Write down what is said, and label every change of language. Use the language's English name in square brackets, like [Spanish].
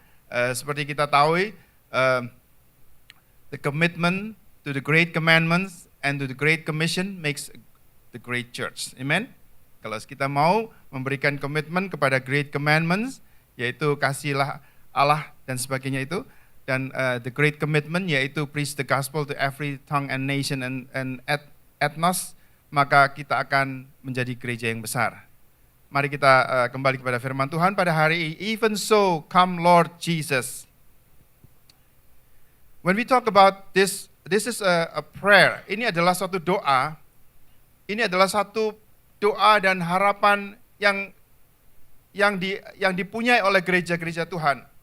[Indonesian] Seperti kita tahu, [English] the commitment to the great commandments and to the great commission makes the great church. Amen. [Indonesian] Kalau kita mau memberikan komitmen kepada [English] great commandments, [Indonesian] yaitu kasihilah Allah dan sebagainya itu, dan [English] the great commitment [Indonesian] yaitu [English] preach the gospel to every tongue and nation and ethnos, [Indonesian] maka kita akan menjadi gereja yang besar. Mari kita kembali kepada firman Tuhan pada hari ini. [English] Even so, come Lord Jesus. When we talk about this is a prayer. [Indonesian] Ini adalah suatu doa. Ini adalah satu doa dan harapan yang dipunyai oleh gereja-gereja Tuhan.